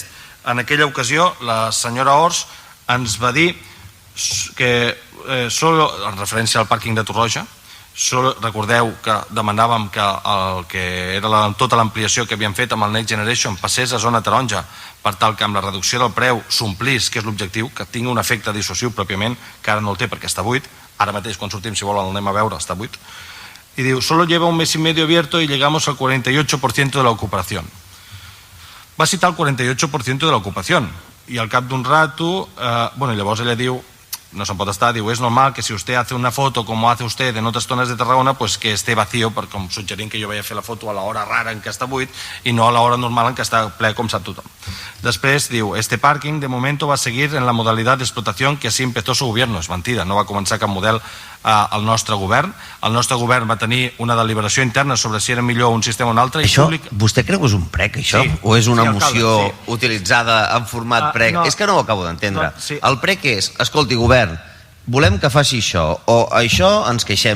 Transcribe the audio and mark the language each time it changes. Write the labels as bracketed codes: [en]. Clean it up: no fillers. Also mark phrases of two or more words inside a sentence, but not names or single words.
[ca] En aquella ocasió, la senyora Ors ens va dir que, en referència al pàrquing de Torroja, recordeu que demanàvem que el que era tota l'ampliació que havíem fet amb el Next Generation passés a zona taronja per tal que amb la reducció del preu s'omplís, que és l'objectiu, que tingui un efecte dissuasiu pròpiament, que ara no el té perquè està buit. Ara mateix, quan sortim, si volen, el anem a veure, està buit. [es] Y digo, solo lleva 1 mes y medio abierto y llegamos al 48% de la ocupación. Va citar el 48% de la ocupación. [ca] Y al cap d'un rato, bueno, y llavors ella diu, no se'n pot estar, diu, [es] es normal que si usted hace una foto como hace usted en otras zonas de Tarragona, pues que esté vacío, [ca] com suggerint que jo vaig a fer la foto a l'hora rara en què està buit i no a l'hora normal en què està ple com sap tothom. Després diu, [es] este parking de momento va a seguir en la modalidad de explotación que así empezó su gobierno. [ca] És mentida, no va començar cap model al nostre govern. El nostre govern va tenir una deliberació interna sobre si era millor un sistema o un altre. Això, vostè creu que és un prec, això? Sí. O és una Sí, moció alcalde, utilitzada en format prec? no. És que no ho acabo d'entendre. No, sí. El prec és, escolti, govern, volem que faci això, o això ens queixem.